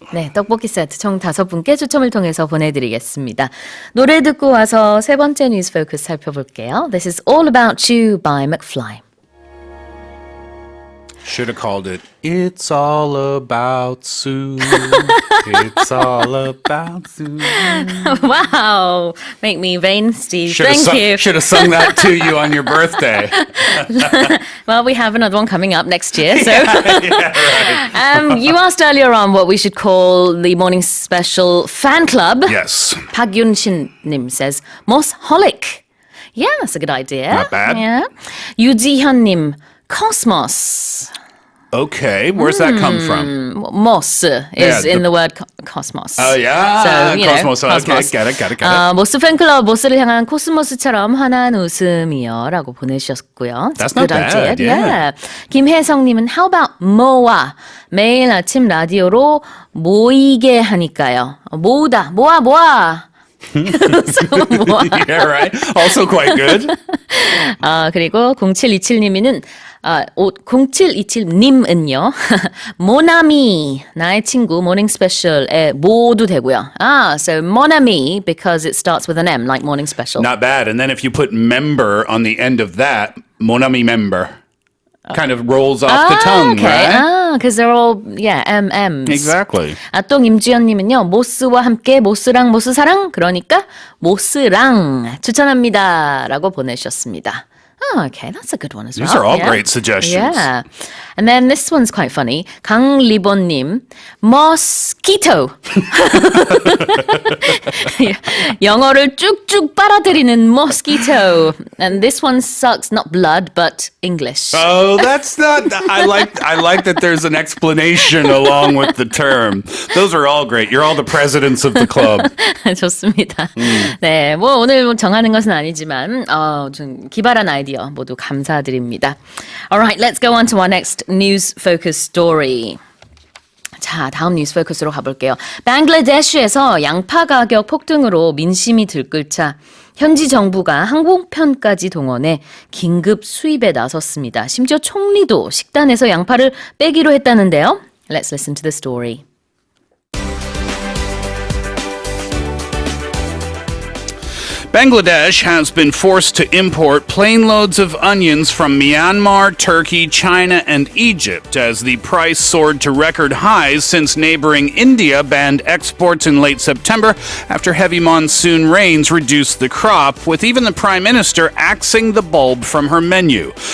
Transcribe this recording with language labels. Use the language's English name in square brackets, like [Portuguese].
[Korean] 네, 떡볶이 세트 총 5분께 추첨을 통해서 보내드리겠습니다. 노래 듣고 와서 세 번째 뉴스 포커스 살펴볼게요. [English] This is All About You by McFly. Should have called it It's All About Sue. It's all about Sue. Wow, make me vain, Steve. Thank you. Should have sung that to you on your birthday. Well, we have another one coming up next year. So, Right. you asked earlier on what we should call the Morning Special fan club. Yes. 박윤신님 says, Mossholic. Yeah, that's a good idea. Not bad. Yeah. 유지현님, Cosmos. Okay, where's that come from? Moss is Yeah, in the word cosmos. Oh, yeah. So, you know, Cosmos. Okay, cosmos. got it. [Korean] 모스 팬클럽 모스를 향한 코스모스처럼 환한 웃음이요 라고 보내주셨고요. [English] That's Good not bad, idea. yeah. 김혜성님은 How about moa? [Korean] 매일 아침 라디오로 모이게 하니까요. 모으다, 모아. so, 모아. [English] Yeah, right. Also quite good. [Korean] 그리고 0727님은 0727님은요. 모나미 나의 친구 모닝 스페셜에 모두 되고요. [English] So 모나미 because it starts with an M like morning special. Not bad. And then if you put member on the end of that, mon ami member. Kind of rolls off the tongue, okay. right? Because they're all, MMs. Exactly. 또 임지연님은요. 모스와 함께 모스랑 모스 사랑 그러니까 모스랑 추천합니다 라고 보내주셨습니다. Okay, that's a good one as well. These are all great suggestions. Yeah. And then this one's quite funny. 강리본님, mosquito. [Korean] 영어를 쭉쭉 빨아들이는 mosquito. [English] And this one sucks not blood, but English. Oh, that's not. I like that there's an explanation along with the term. Those are all great. You're all the presidents of the club. [Korean] 좋습니다. 네, 오늘 정하는 것은 아니지만 좀 기발한 아이디어 모두 감사드립니다. [English] Alright, let's go on to our next news focus story. [Korean] 자, 다음 뉴스 포커스로 가볼게요. 방글라데시에서 양파 가격 폭등으로 민심이 들끓자 현지 정부가 항공편까지 동원해 긴급 수입에 나섰습니다. 심지어 총리도 식단에서 양파를 빼기로 했다는데요. [English] Let's listen to the story. Bangladesh has been forced to import plane loads of onions from Myanmar, Turkey, China, and Egypt as the price soared to record highs since neighboring India banned exports in late September after heavy monsoon rains reduced the crop, with even the Prime Minister axing the bulb from her menu.